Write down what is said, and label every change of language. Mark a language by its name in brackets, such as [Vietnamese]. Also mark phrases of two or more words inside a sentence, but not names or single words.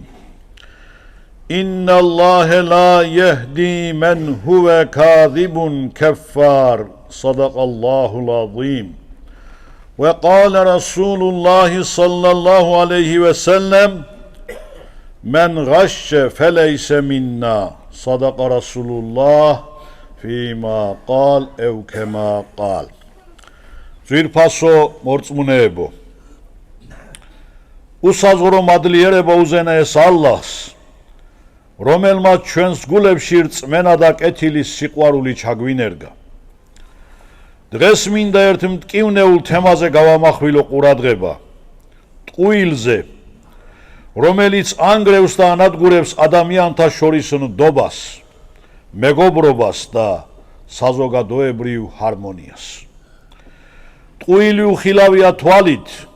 [Arabic] إن الله لا يهدي من هو كاذب كفار صدق الله العظيم وقال رسول الله صلى الله عليه وسلم من غش فليس منا صدق رسول الله فيما قال أو كما قال [Georgian] ძვირფასო მორწმუნეებო უსაზღვრო მადლიერება უზენაეს ალლაჰს რომელმაც ჩვენს გულებში რწმენა და კეთილის სიყვარული ჩაგვინერგა დღეს მინდა ერთ მტკივნეულ თემაზე გავამახვილო ყურადღება ტყუილზე რომელიც ანგრევს და ანადგურებს ადამიანთა შორის ნდობას მეგობრობას და საზოგადოებრივ ჰარმონიას ტყუილი უხილავია თვალით